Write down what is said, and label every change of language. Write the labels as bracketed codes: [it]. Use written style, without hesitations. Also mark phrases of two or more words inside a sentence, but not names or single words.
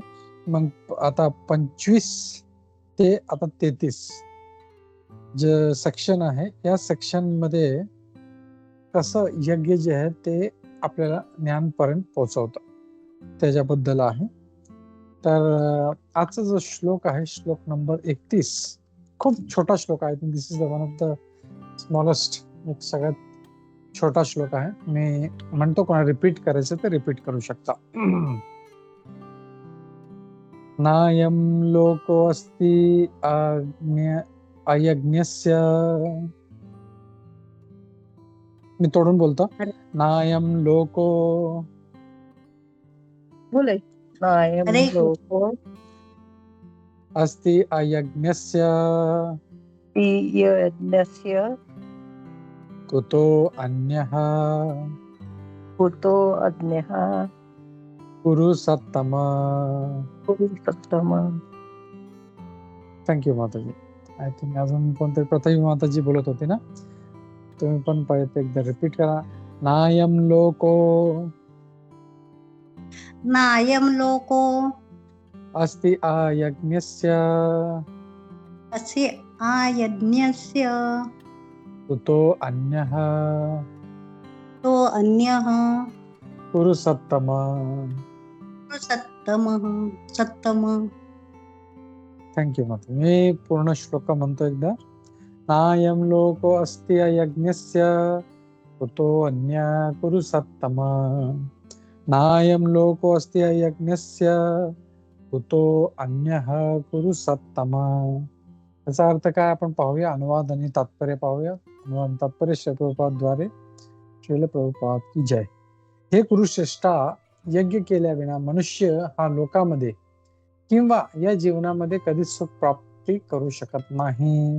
[mr] मग आता 25 ते आता 33 जे सेक्शन आहे, या सेक्शन मध्ये कसं यज्ञ जे आहे ते आपल्याला ज्ञानपर्यंत पोहोचवतं त्याच्याबद्दल आहे. तर आजचा जो श्लोक आहे श्लोक नंबर 31, खूप छोटा श्लोक आहे. [en] this is the one of the smallest, [mr] एक सगळ्यात छोटा श्लोक आहे. मी म्हणतो कोणा रिपीट करायचं तर रिपीट करू शकता. [sa] नायं लोको अस्ति अयज्ञस्य. [mr] मी तोडून बोलतो. [sa] नायं लोको बोले नायं लोको अस्ति अयज्ञस्य यज्ञस्य कुतो अन्यः कुरु सत्तम. [mr] थँक्यू माताजी. [en] I think [mr] अजून कोणतरी प्रथम माताजी बोलत होते ना, तुम्ही पण परत एकदा रिपीट करा. [sa] नायं लोको अस्ति अयज्ञस्य कुतो अन्यः कुरु सत्तम. [mr] थँक्यू माता. मी पूर्ण श्लोक म्हणतो एकदा. [sa] नायं लोको अस्ति अयज्ञस्य कुतो अन्य कुरु सत्तम. नायं लोको अस्ति अयज्ञस्य कुतो अन्यः कुरु सत्तम. [mr] याचा अर्थ काय आपण पाहूया. अनुवाद आणि तात्पर्य पाहूया. अनुवाद तात्पर्य श्री प्रभुपादद्वारे. [hi] श्रील प्रभुपाद की जय. [mr] हे कुरुश्रेष्ठा, यज्ञ केल्याविना मनुष्य हा लोकामध्ये किंवा या जीवनामध्ये कधीच सुख प्राप्ती करू शकत नाही.